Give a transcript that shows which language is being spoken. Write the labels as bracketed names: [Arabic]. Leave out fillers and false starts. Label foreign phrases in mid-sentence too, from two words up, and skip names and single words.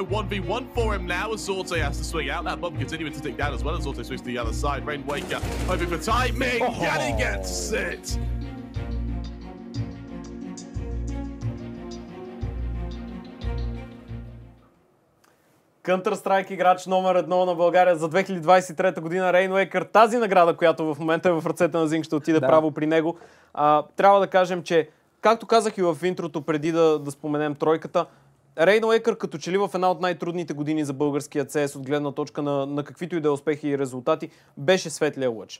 [English] 1v1 for him now as Zorte has to swing out. That bomb continuing to tick down as well as Zorte swings to the other side. Rainwaker hoping for timing, and he gets it. [Bulgarian] Counter-Strike играч номер 1 на България за 2023 година, Rainwaker. Тази награда, която в момента е в ръцете на Зинг, ще отиде право при него. Трябва да кажем, че, както казах и в интрото, преди да споменем тройката, Rainwaker като че ли в една от най-трудните години за българския CS от гледна точка на каквито и да е успехи и резултати, беше светлия лъч.